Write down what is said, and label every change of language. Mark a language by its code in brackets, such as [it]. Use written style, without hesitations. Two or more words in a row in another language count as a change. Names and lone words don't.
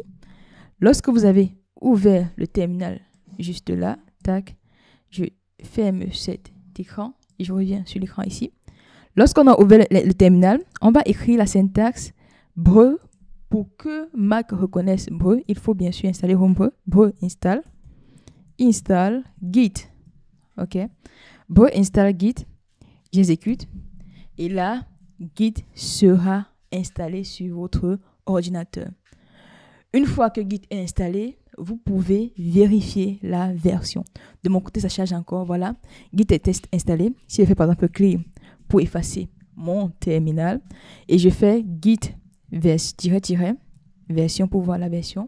[fr] Lorsque vous avez ouvert le terminal juste là, tac, je ferme cet écran et je reviens sur l'écran ici. Lorsqu'on a ouvert le terminal, on va écrire la syntaxe brew. Pour que Mac reconnaisse brew, il faut bien sûr installer Homebrew. [en] Brew install git. OK. Brew install git. [fr] J'exécute. Et là, Git sera installé sur votre ordinateur. Une fois que Git est installé, vous pouvez vérifier la version. De mon côté, ça charge encore. Voilà. Git est installé. Si je fais par exemple clear pour effacer mon terminal et je fais git version pour voir la version.